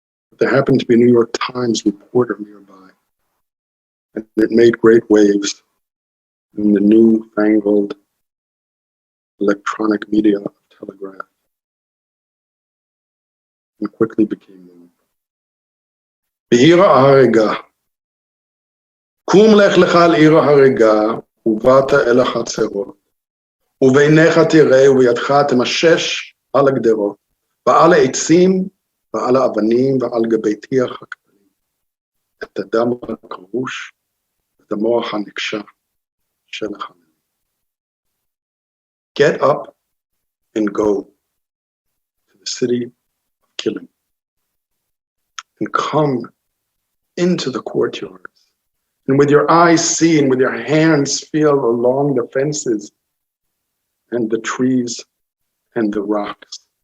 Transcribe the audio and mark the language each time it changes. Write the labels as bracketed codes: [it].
[en] But there happened to be a New York Times reporter nearby, and it made great waves in the newfangled electronic media of telegraph, and quickly became known. [he] בעיר ההרגה, קום לך לך על עיר ההרגה, ובאת אל החצרות, וביניך תראה ובידך תמשש על הגדרות, ועל העצים ועל האבנים ועל גבי טיח הכתלים, את הדם הקרוש, את המוח הנקשה של החננים. [en] Get up and go to the city of killing, and come into the courtyards, and with your eyes see and with your hands feel along the fences and the trees and the rocks